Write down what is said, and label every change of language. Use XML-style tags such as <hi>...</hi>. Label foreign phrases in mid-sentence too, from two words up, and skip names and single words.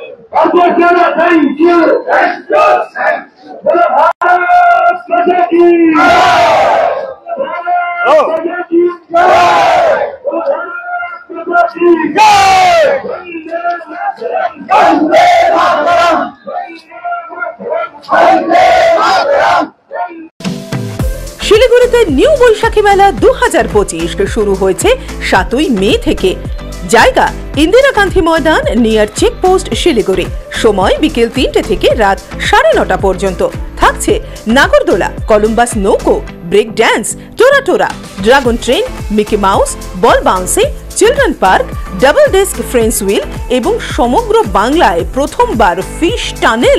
<en>Arjuna, thank you, thank you, thank you.</en> <hi>भारत माता की जय. भारत माता की जय. की जय वंदे मातरम वंदे मातरम।</hi> <bn>শিলিগুড়িতে নিউ বৈশাখী মেলা 2025 শুরু হয়েছে 7ই মে থেকে। জায়গা ইন্দিরা গান্ধী ময়দান</bn> <en>near checkpost</en> <bn>শিলিগুড়ি। সময় বিকেল 3টে থেকে রাত 9:30 পর্যন্ত। থাকছে নাগরদোলা, কলম্বাস নৌকো,</bn> <en>break dance,</en> <bn>টোরা,</bn> <en>dragon train,</en> <bn>মিকি মাউস,</bn> <en>ball bouncing, children park, double desk frens wheel</en> <bn>এবং সমগ্র বাংলায় প্রথমবার</bn> <en>fish tunnel.</en>